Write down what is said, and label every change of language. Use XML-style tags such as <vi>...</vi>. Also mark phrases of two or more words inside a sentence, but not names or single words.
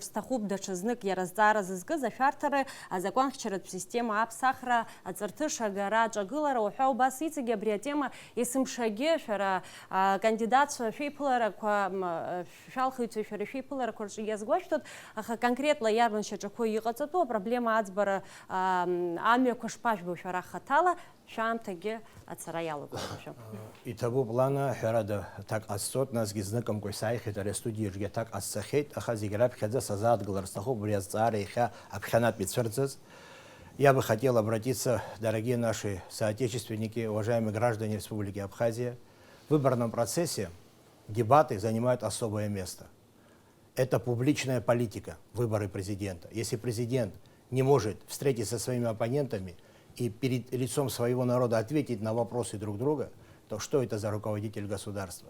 <ab>сҭахуп даҽазнык иара азҵаара зызкыз ашәарҭара азакәанхьчаратә система аԥсахра аҵарҭыш агара аҿагылара уҳәа убас иҵегьы абри атема есымшагьы шәара акандидатцәа шәеиԥыларақәа шәалхыҩцәа шәара шәеиԥыларақәа рҿы иазгәашәҭоит аха конкретла иарбан шьаҿақәа иҟаҵатәу апроблема аӡбара амҩақәа шԥажәбо шәара хаҭала шәаамҭагьы ацара иалагәышьоушәа. Иҭабуп лана ҳәарада аҭак ҟасҵоит, насгьы зныкымкәа сааихьеит ари астудиаҿгьы аҭак ҟасҵахьеит, аха зегьы раԥхьаӡа сазааҭгылар сҭахуп убри азҵаара иахьа аԥхьанатә ицәырҵыз.</ab> <ru>Я бы хотел обратиться, дорогие наши соотечественники, уважаемые граждане Республики Абхазия. В выборном процессе дебаты занимают особое место. Это публичная политика, выборы президента. Если президент не может встретиться со своими оппонентами и перед лицом своего народа ответить на вопросы друг друга, то что это за руководитель государства?</ru>